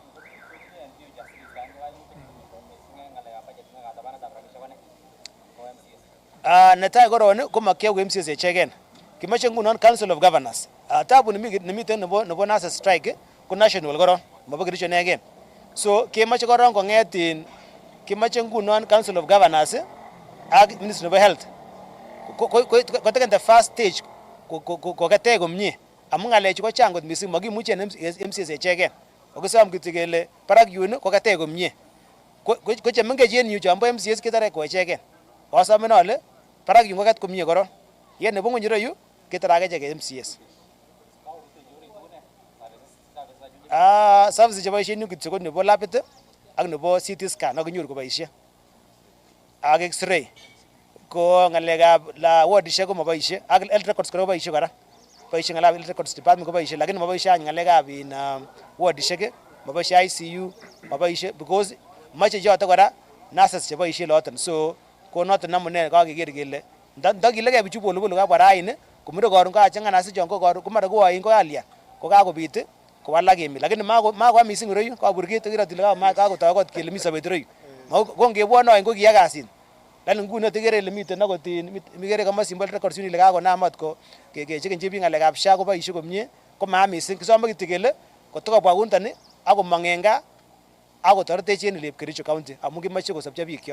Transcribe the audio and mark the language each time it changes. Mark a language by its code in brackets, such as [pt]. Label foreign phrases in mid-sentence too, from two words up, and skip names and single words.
[kln] Netai koron komakiyoe ko MCAs echeken. Kimoche ngunon Council of Governors. Tabu nemiten nebo [en] nurses strike [kln] ko national koron mobo Kericho inegen. So kemoche koron kong'et kimoche ngunon Council of Governors ak Ministry nebo Health koteken [en] the first stage [kln] koketech komie amun ng'alechu ko chang kot missing mokimuche MCAs echeken. Okisom kityo kele barak yun koketech komie. Ko chemengech en yu chombo MCAs ketore ko echeken. Asome ale barak yun koket komie koron. Ye nebo ng'ony ireyu ketore ak echek MCAs. Services cheboisien yu kityo ko nebo labit ak nebo CT scan ak kinyoru koboisie ak X-ray ko ng'alekab wardishek ko moboisie ak [en] health records [kln] ko boisie kora boisie ng'alekab [en] health records department [kln] ko boisie lakini moboisie ng'alekab wardishek moboisie ICU moboisie because moche choto kora nurses cheboisie loton. So ko noton amune kakeker kele ndakilegei bichu polopolo kabwa raini komire koron kachang'a nurses chon ko koron komara koain ko alia ko kakobit kowalak emet lakini makoa missing ireyu kaburkit kirot ile kakotokot kele mi sobet ireyu ko ngebwone oin ko kiya kasit lakini nguni tikere ile miten akot mikere komosimbo records ile kakonam ot kechekenchi biik ng'alekab SHA koboisie komie ko maa missing kisome kityo kele kotakobwa kunitoni ak komong en gaa ak kotoretech en Ilep Kericho County amun kimoche kosopcho bikyok.